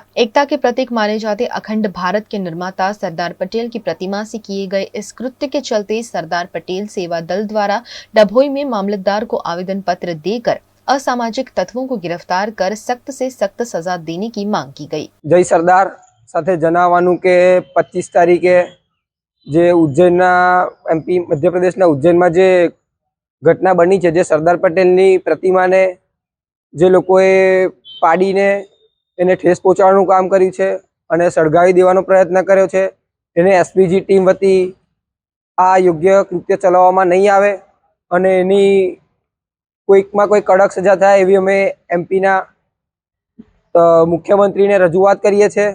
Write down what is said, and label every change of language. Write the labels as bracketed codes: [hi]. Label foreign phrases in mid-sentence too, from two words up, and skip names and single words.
[hi] एकता के प्रतीक माने जाते अखंड भारत के निर्माता सरदार पटेल की प्रतिमा से किए गए इस कृत्य के चलते सरदार पटेल सेवा दल द्वारा डभोई में मामलतदार को आवेदन पत्र देकर असामाजिक तत्वों को गिरफ्तार कर सख्त से सख्त सजा देने की मांग की गई। [gu] જય સરદાર સાથે જણાવવાનું કે 25 તારીખે જે ઉજ્જૈનના એમપી મધ્ય પ્રદેશના ઉજ્જૈનમાં જે ઘટના બની છે, જે સરદાર પટેલની प्रतिमाને જે લોકોએ પાડીને એને ઠેસ પહોંચાડવાનું કામ કર્યું છે અને સળગાવી દેવાનો પ્રયત્ન કર્યો છે, એને એસપીજી ટીમ વતી આ યોગ્ય કૃત્ય ચલાવવામાં નહીં આવે અને એની કોઈકમાં કોઈ કડક સજા થાય એવી અમે એમપીના મુખ્યમંત્રીને રજૂઆત કરીએ છીએ।